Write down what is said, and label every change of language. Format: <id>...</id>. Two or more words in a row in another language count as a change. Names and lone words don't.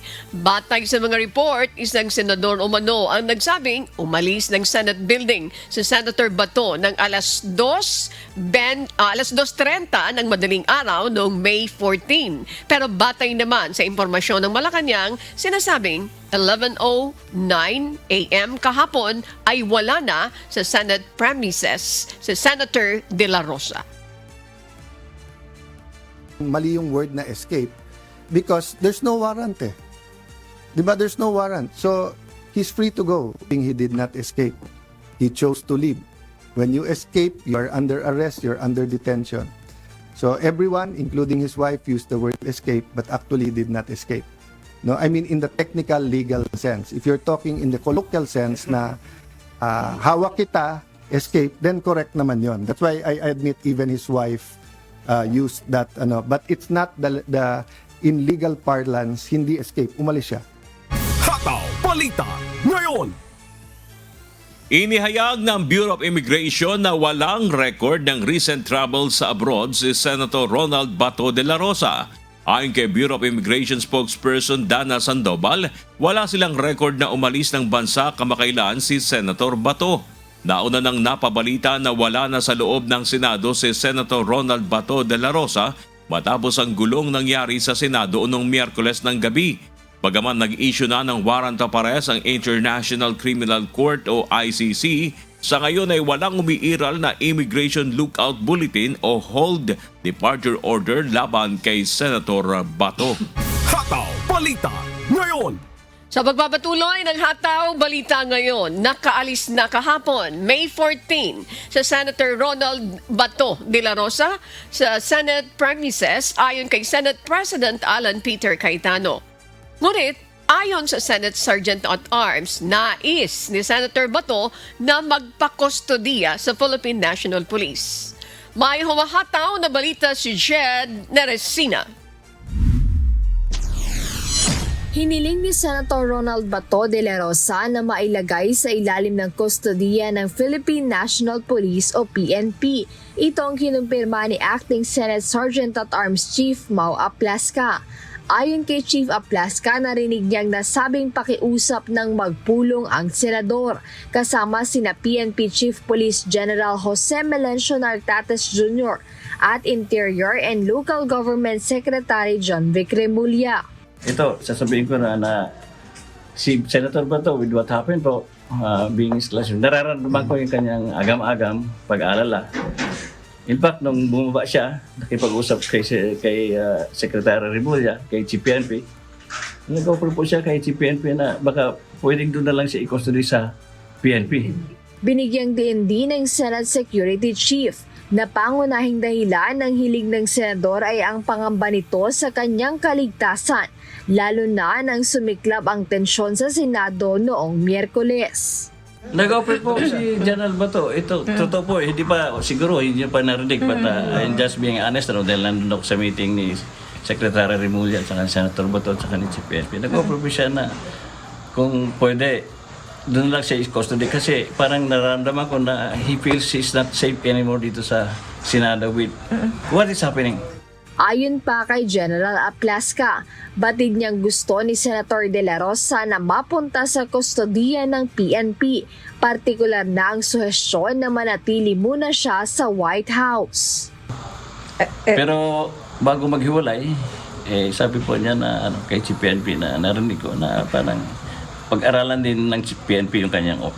<tl>Batay sa mga report, isang senador umano ang nagsabing umalis ng Senate building si Senator Bato ng alas 2:30 ng madaling araw noong May 14. Pero batay naman sa impormasyon ng Malacanang, sinasabing 11:09 a.m. kahapon ay wala na sa</tl> <en>Senate premises</en> <tl>si Senator De La Rosa. Mali yung word na escape</tl> <en>because there's no warrant</en> <tl>eh.</tl> <en>Diba there's no warrant? So he's free to go. He did not escape. He chose to leave. When you escape, you are under arrest, you're under detention. So everyone, including his wife, used the word escape but actually did not escape. No, I mean in the technical legal sense. If you're talking in the colloquial sense</en> <tl>na hawak kita,</tl> <en>escape, then correct</en> <tl>naman yon.</tl> <en>That's why I admit even his wife used that but it's not the in legal parlance hindi escape,</en> <tl>umalis siya. Hataw Balita ngayon. Inihayag ng Bureau of Immigration na walang record ng recent travel sa abroad si Senator Ronald Bato de la Rosa. Ayon kay Bureau of Immigration spokesperson Dana Sandoval, wala silang record na umalis ng bansa kamakailan si Senator Bato. Nauna nang napabalita na wala na sa loob ng Senado si Senator Ronald Bato de la Rosa matapos ang gulong nangyari sa Senado noong Miyerkules ng gabi. Bagaman nag-issue na ng</tl> <en>warrant of arrest</en> <tl>ang International Criminal Court o ICC, sa ngayon ay walang umiiral na Immigration Lookout Bulletin o Hold Departure Order laban kay Senator Bato. Hataw Balita ngayon. Sa pagpapatuloy ng Hataw Balita ngayon, nakaalis na kahapon, May 14, sa Senator Ronald Bato de la Rosa sa</tl> <en>Senate premises</en> <tl>ayon kay Senate President Alan Peter Cayetano. Ngunit, ayon sa Senate Sergeant at Arms, nais ni Senator Bato na magpakustodiya sa Philippine National Police. May humahataw na balita si Jed Neresina. Hiniling ni Senator Ronald Bato de la Rosa na mailagay sa ilalim ng kustodiya ng Philippine National Police o PNP. Ito ang kinumpirma ni Acting Senate Sergeant at Arms Chief Mau Aplasca. Ayon kay Chief Aplasca, narinig niyang nasabing pakiusap ng magpulong ang senador kasama sina PNP Chief Police General Jose Melencio Nartates Jr. at Interior and Local Government Secretary John Vic Remulla. Ito, sasabihin ko na si Senator Bato</tl> <en>with what happened</en> <tl>po,</tl> <en>being his classroom,</en> <tl>nararamdaman ko yung kanyang agam-agam, pag-aalala. In fact, nung bumaba siya, nakipag-usap kay Secretary Remulla, kay CPNP, nag-offer po siya kay CPNP na baka pwedeng doon na lang siya i-custody sa PNP. Binigyang diin din ng Senate Security Chief na pangunahing dahilan ng hiling ng senador ay ang pangamba nito sa kanyang kaligtasan, lalo na nang sumiklab ang tensyon sa Senado noong Miyerkules. Nag-offer po si General Bato. Ito, totoo po, hindi pa, siguro hindi pa narinig.</tl> <en>But I'm just being honest,</en> <tl>dahil nandun ako sa meeting ni Secretary Remulla at Senator Bato at ni Chief PNP. Nag-offer po siya na kung pwede, doon lang siya is custody kasi parang nararamdaman ko na</tl> <en>he feels he's not safe anymore</en> <tl>dito sa Senado</tl> <en>with what is happening.</en> <tl>Ayon pa kay General Aplaska, batid niyang gusto ni Senator De La Rosa na mapunta sa kustodiya ng PNP, partikular na ang suhestyon na manatili muna siya sa White House. Pero bago maghiwalay, sabi po niya na kay Chief PNP na narinig ko na parang pag-aralan din ng PNP yung kanyang offer.</tl>